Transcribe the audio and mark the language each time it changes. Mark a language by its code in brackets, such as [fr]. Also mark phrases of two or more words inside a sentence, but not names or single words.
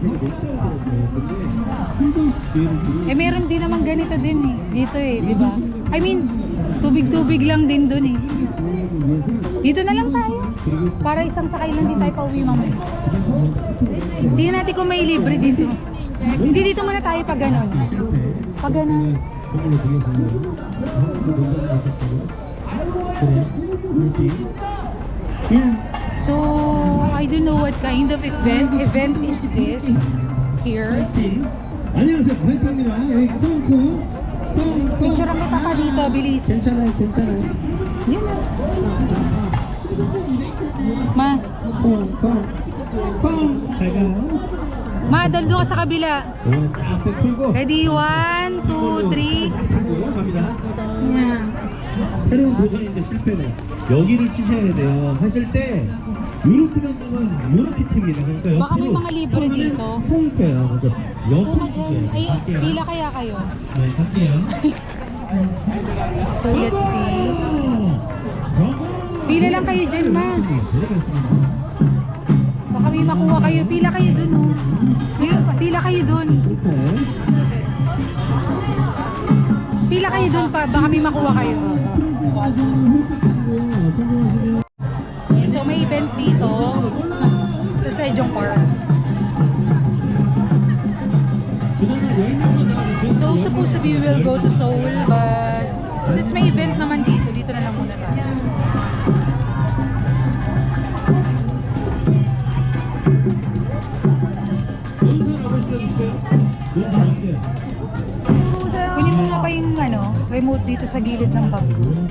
[tl] Eh meron din naman ganito din eh. Dito eh, di ba? [en] I mean, [tl] tubig-tubig lang din doon eh. Dito na lang tayo. Para isang sakay lang din tayo pauwi mamaya. Tingnan natin kung may libre dito. Hindi dito muna tayo pag ganon. Pag ganon. [en] So, I don't know what kind of event is this here. [tl] Picture ang kita ka dito, bilis. Yun na. Ma, daldo ka sa kabila. [en] Ready? 1, 2, 3. Yeah. [ko] 새로운 도전인데 실패는 여기를 치셔야 돼요. 하실 때 이렇게 던지면 이렇게 튑니다. 그러니까 [tl] Baka may mga libre dito. [ko] 통째요. 그래서 Puma 옆으로 [tl] dyan. [ko] 치세요. Ay, 갈게요. [tl] pila kaya kayo? [ko] 네, 갈게요. [en] So, let's see. [tl] Pila lang kayo dyan, ma. Baka may makuha kayo. Pila kayo dun, oh. Pila kayo dun. Pila kayo dun pa. Baka may makuha kayo. So, may event dito sa Sejong Park. [en] So, supposed to be we will go to Seoul, but since [tl] may event naman dito, dito na lang muna tayo. Kunin mo nga pa yung remote dito sa gilid ng bangko.